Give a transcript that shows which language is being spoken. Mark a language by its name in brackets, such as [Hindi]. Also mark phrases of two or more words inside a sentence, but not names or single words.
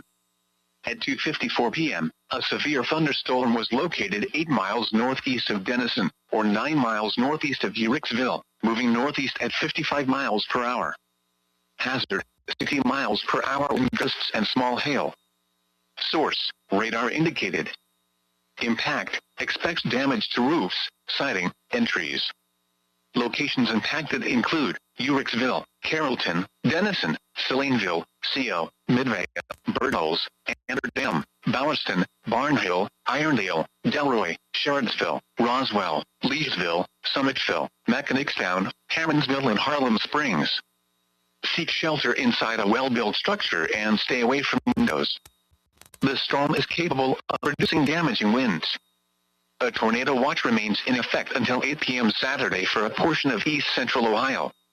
[English] At 2:54 p.m., a severe thunderstorm was located 8 miles northeast of Denison, or 9 miles northeast of Uhrichsville, moving northeast at 55 miles per hour. Hazard, 60 miles per hour wind gusts and small hail. Source, radar indicated. Impact, expects damage to roofs, siding, and trees. Locations impacted include Uhrichsville, Carrollton, Denison, Salineville, CO, Midway, Birdholes, Amsterdam, Bowerston, Barnhill, Irondale, Delroy, Shardsville, Roswell, Leesville, Summitville, Mechanicstown, Harrinsville, and Harlem Springs. Seek shelter inside a well-built structure and stay away from windows. The storm is capable of producing damaging winds. A tornado watch remains in effect until 8 p.m. Saturday for a portion of east central Ohio.